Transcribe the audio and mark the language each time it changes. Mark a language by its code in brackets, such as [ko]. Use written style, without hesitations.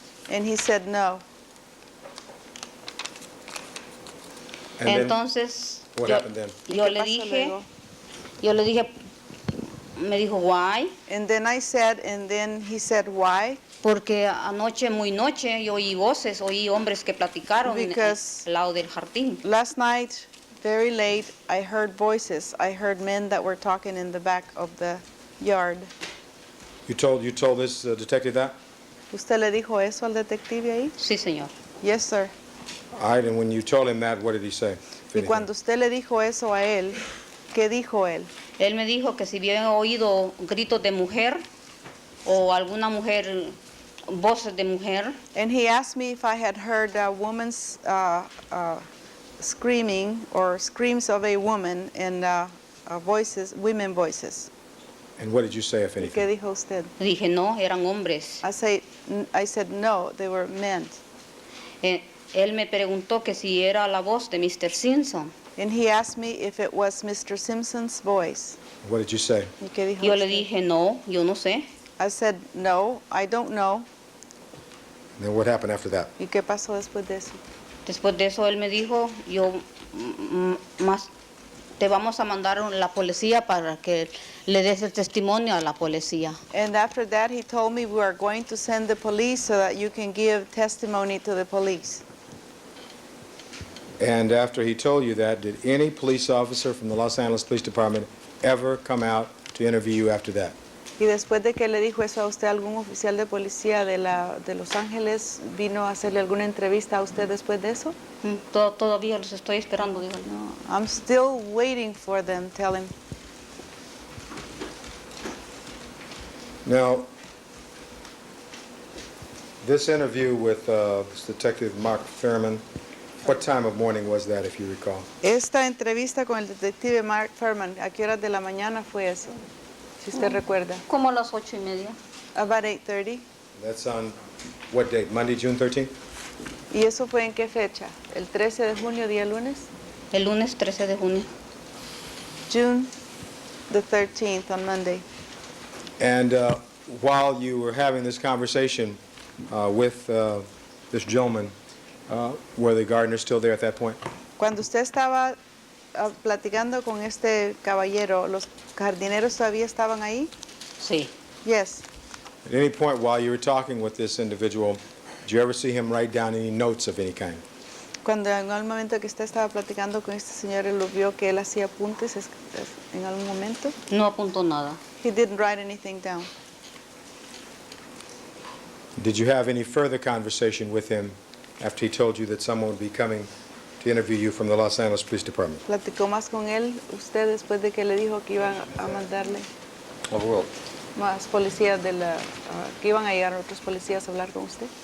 [en] And he said, no. And then [es] Entonces, [en] what happened then? [es] yo ¿Qué le pasó dije, me dijo, [en] why? And then I said, and then he said, why? [es] Porque anoche, muy noche, yo oí voces, oí hombres que platicaron [en] Because [es] al lado del jardín. [en] Last night, very late, I heard voices. I heard men that were talking in the back of the yard. You told this detective that? [es] ¿Usted le dijo eso al detective ahí? Sí, señor. [en] Yes, sir. All right. And when you told him that, what did he say? if [es] Y [en] anything? [es] cuando usted le dijo eso a él, ¿qué dijo él? Él me dijo que si habían oído gritos de mujer o alguna mujer, voces de mujer, [en] And he asked me if I had heard a woman's screaming or screams of a woman and voices, women voices. And what did you say, if [es] ¿Y qué [en] anything? [es] dijo usted? dije no, eran hombres. [en] I said no, they were men. [es] Él me preguntó que si era la voz de Mr. Simpson. [en] And he asked me if it was Mr. Simpson's voice. What did you say? [es] ¿Y qué dijo Yo le usted? dije no, yo no sé. [en] I said no, I don't know. And then what happened after that? [es] ¿Y qué pasó después de eso? Después de eso él me dijo, te vamos a mandar la policía para que le des el testimonio a la policía. [en] And after that, he told me we are going to send the police so that you can give testimony to the police. And after he told you that, did any police officer from the Los Angeles Police Department ever come out to interview you after that? [es] Y después de que le dijo eso a usted, ¿algún oficial de policía de Los Ángeles vino a hacerle alguna entrevista a usted después de eso? Todavía los estoy esperando, digo. [en] No, I'm still waiting for them, tell him. Now, this interview with this Detective Mark Fairman, what time of morning was that, if you recall? [es] Esta entrevista con el detective Mark Furman, ¿a qué horas de la mañana fue eso? Si usted recuerda. Como a las 8:30. [en] About 8:30. That's on what date? Monday, June 13th? [es] ¿Y eso fue en qué fecha? ¿El 13 de junio, día lunes? El lunes 13 de junio. [en] June the 13th, on Monday. And while you were having this conversation with this gentleman, were the gardeners still there at that point? [es] Cuando usted estaba platicando con este caballero, ¿los jardineros todavía estaban ahí? Sí. [en] Yes. At any point while you were talking with this individual, did you ever see him write down any notes of any kind? [es] Cuando en algún momento que usted estaba platicando con este señor, él lo vio que él hacía apuntes en algún momento. No apuntó nada. [en] He didn't write anything down. Did you have any further conversation with him after he told you that someone would be coming to interview you from the Los Angeles Police Department? [es] ¿Platicó más con él usted después de que le dijo que iban a mandarle [en] Overruled. [es] más policías que iban a llegar otros policías a hablar con usted?